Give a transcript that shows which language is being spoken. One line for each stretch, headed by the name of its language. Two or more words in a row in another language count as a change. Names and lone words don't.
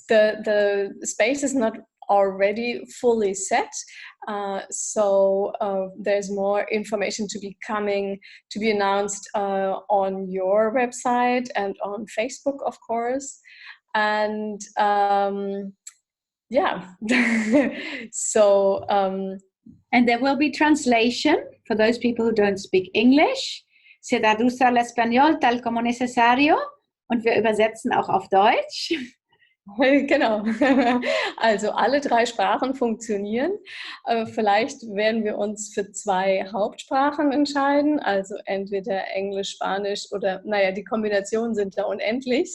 English: The space is not already fully set, so there's more information to be announced on your website and on Facebook, of course. And yeah. So and there will be translation for those people who don't speak English.
Spanish: Se traduce al español tal como necesario,
German: und wir übersetzen auch auf Deutsch. Genau. Also alle 3 Sprachen funktionieren. Vielleicht werden wir uns für 2 Hauptsprachen entscheiden, also entweder Englisch, Spanisch oder, naja, die Kombinationen sind da unendlich.